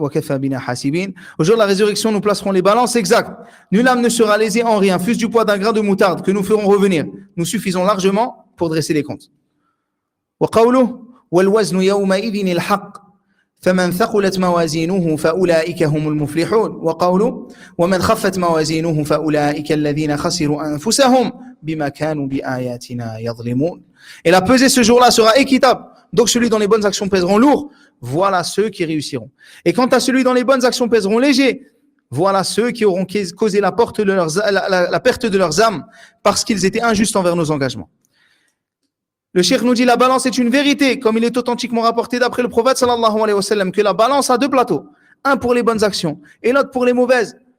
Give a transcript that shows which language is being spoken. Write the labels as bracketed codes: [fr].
[fr] Au jour de la résurrection, nous placerons les balances exactes. Nulle âme ne sera lésée en rien, fût-ce du poids d'un grain de moutarde que nous ferons revenir. Nous suffisons largement pour dresser les comptes. [ar] وقوله والوزن يومئذ الحق فمن ثقلت موازينه فأولئك هم المفلحون وقوله ومن خفت موازينه فأولئك الذين خسروا أنفسهم بما كانوا بآياتنا يظلمون. [fr] Et la pesée ce jour-là sera équitable. Donc celui dont les bonnes actions pèseront lourd, voilà ceux qui réussiront. Et quant à celui dont les bonnes actions pèseront léger, voilà ceux qui auront causé la perte de leurs âmes parce qu'ils étaient injustes envers nos engagements. Le cheikh nous dit la balance est une vérité, comme il est authentiquement rapporté d'après le prophète sallallahu alayhi wa sallam, que la balance a deux plateaux, un pour les bonnes actions et l'autre pour les mauvaises.